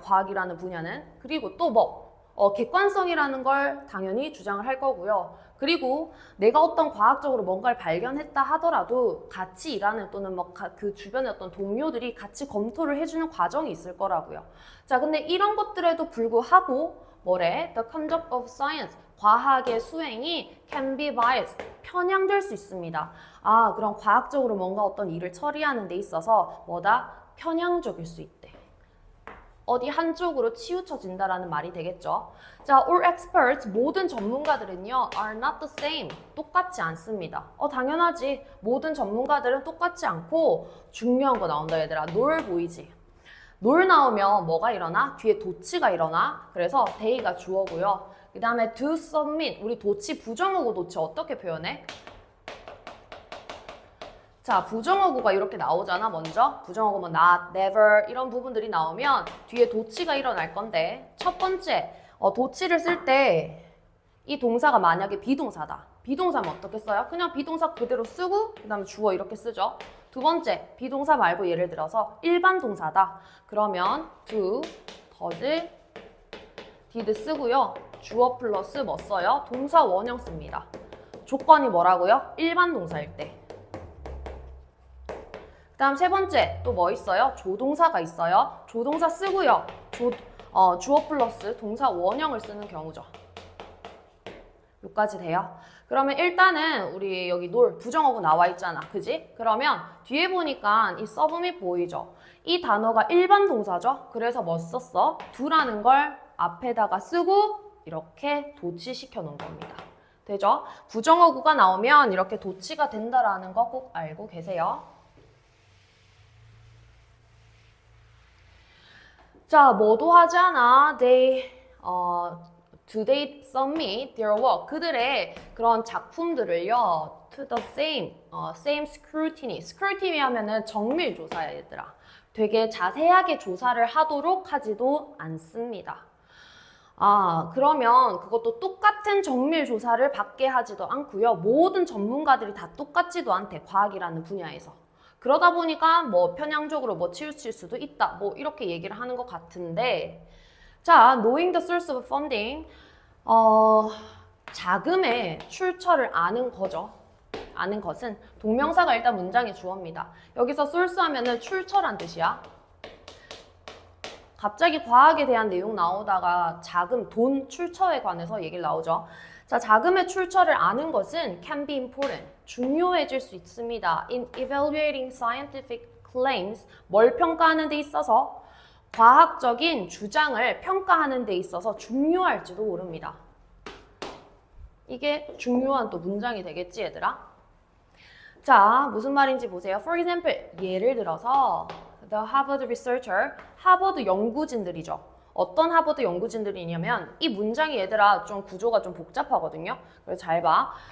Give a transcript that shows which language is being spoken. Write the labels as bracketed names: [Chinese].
[Korean] 과학이라는 분야는. 그리고 또 뭐, 객관성이라는 걸 당연히 주장을 할 거고요. 그리고 내가 어떤 과학적으로 뭔가를 발견했다 하더라도 같이 일하는 또는 뭐 그 주변의 어떤 동료들이 같이 검토를 해주는 과정이 있을 거라고요. 자, 근데 이런 것들에도 불구하고 뭐래? [English] The conduct of science, [Korean] 과학의 수행이 [English] can be biased, [Korean] 편향될 수 있습니다. 아, 그럼 과학적으로 뭔가 어떤 일을 처리하는 데 있어서 뭐다? 편향적일 수 있대. 어디 한쪽으로 치우쳐진다라는 말이 되겠죠. [English] 자, all experts, [Korean] 모든 전문가들은요, [English] are not the same, [Korean] 똑같지 않습니다. 당연하지. 모든 전문가들은 똑같지 않고 중요한 거 나온다, 얘들아. nor 보이지? nor 나오면 뭐가 일어나? 뒤에 도치가 일어나. 그래서 they가 주어고요. 그 다음에 to submit, 우리 도치, 부정어구 도치 어떻게 표현해? 자, 부정어구가 이렇게 나오잖아, 먼저. 부정어구 뭐 not, never 이런 부분들이 나오면 뒤에 도치가 일어날 건데 첫 번째, 도치를 쓸 때 이 동사가 만약에 비동사다. 비동사면 어떻게 써요? 그냥 비동사 그대로 쓰고 그 다음에 주어 이렇게 쓰죠. 두 번째, 비동사 말고 예를 들어서 일반 동사다. 그러면 do, does, did 쓰고요. 주어 플러스 뭐 써요? 동사 원형 씁니다. 조건이 뭐라고요? 일반 동사일 때. 그 다음 세 번째 또 뭐 있어요? 조동사가 있어요. 조동사 쓰고요. 주어 플러스 동사 원형을 쓰는 경우죠. 여기까지 돼요. 그러면 일단은 우리 여기 놀 부정어구 나와 있잖아. 그지? 그러면 뒤에 보니까 이 서브밋 보이죠? 이 단어가 일반 동사죠. 그래서 뭐 썼어? do라는 걸 앞에다가 쓰고 이렇게 도치시켜 놓은 겁니다. 되죠? 부정어구가 나오면 이렇게 도치가 된다라는 거 꼭 알고 계세요. 자, 뭐도 하지 않아. [English] Do they submit their work? 그들의 그런 작품들을요, to the same scrutiny. [Korean] scrutiny 하면은 정밀 조사야, 얘들아. 되게 자세하게 조사를 하도록 하지도 않습니다. 아, 그러면 그것도 똑같은 정밀 조사를 받게 하지도 않고요. 모든 전문가들이 다 똑같지도 않대, 과학이라는 분야에서. 그러다 보니까 뭐 편향적으로 뭐 치우칠 수도 있다. 뭐 이렇게 얘기를 하는 것 같은데 자, [English] knowing the source of funding [Korean] 자금의 출처를 아는 거죠. 아는 것은 동명사가 일단 문장의 주어입니다. 여기서 source 하면은 출처란 뜻이야. 갑자기 과학에 대한 내용 나오다가 자금, 돈 출처에 관해서 얘기를 나오죠. 자, 자금의 출처를 아는 것은 [English] can be important, [Korean] 중요해질 수 있습니다. [English] In evaluating scientific claims, [Korean] 뭘 평가하는 데 있어서 과학적인 주장을 평가하는 데 있어서 중요할지도 모릅니다. 이게 중요한 또 문장이 되겠지, 얘들아? 자, 무슨 말인지 보세요. [English] For example, [Korean] 예를 들어서 [English] The Harvard researcher, [Korean] 하버드 연구진들이죠. 어떤 하버드 연구진들이냐면 이 문장이 얘들아 좀 구조가 좀 복잡하거든요. 그래서 잘 봐.